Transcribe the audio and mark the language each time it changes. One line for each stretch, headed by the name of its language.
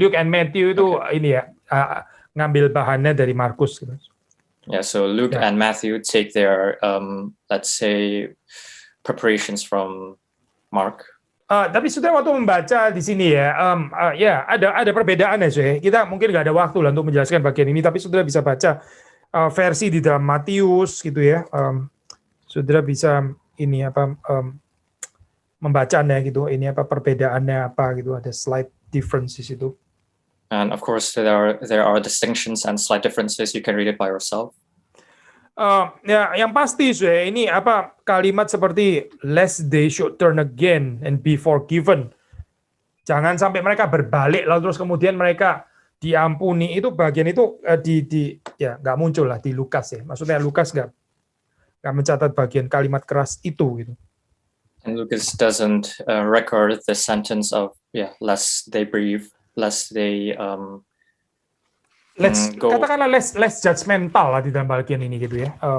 Indonesian: Luke and Matthew itu ini ya, ngambil bahannya dari Markus gitu.
English: Yeah, so Luke and Matthew take their let's say preparations from Mark.
Indonesian: Tapi sudah waktu membaca di sini ya, ada perbedaan ya. Kita mungkin nggak ada waktu lah untuk menjelaskan bagian ini, tapi saudara bisa baca versi di dalam Matius gitu ya. Saudara bisa ini membacanya gitu. Ini perbedaannya gitu. Ada
English: slight differences
Indonesian: itu.
English: And of course there are distinctions and slight differences. You can read it by yourself.
Indonesian: Yang pasti ini kalimat seperti
English: lest they should turn again and be forgiven.
Indonesian: Jangan sampai mereka berbalik lalu terus kemudian mereka diampuni. Itu bagian itu nggak muncul lah di Lukas ya. Maksudnya Lukas nggak mencatat bagian kalimat keras itu gitu.
English: And Lucas doesn't record the sentence of lest they breathe, lest they
Indonesian: katakanlah
English: less judgmental
Indonesian: lah di dalam bagian ini gitu ya.